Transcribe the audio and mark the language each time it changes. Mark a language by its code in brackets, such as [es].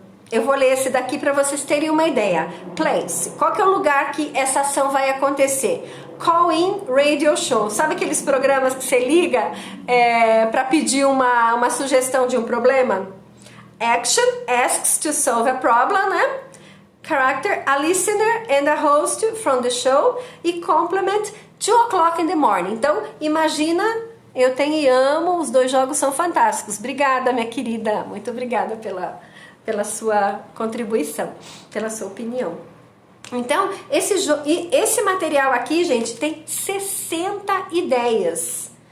[pt] Eu vou ler esse daqui para vocês terem uma ideia. Place, qual que é o lugar que essa ação vai acontecer? [en] Call-in radio show. [pt] Sabe aqueles programas que você liga para pedir uma sugestão de um problema? [en] Action, asks to solve a problem, né? Character, a listener and a host from the show. E complement, 2 o'clock in the morning. [pt] Então, imagina, eu tenho e amo, os 2 jogos são fantásticos. Obrigada, minha querida. Muito obrigada pela sua contribuição, pela sua opinião. Então, esse material aqui, gente, tem 60 ideias.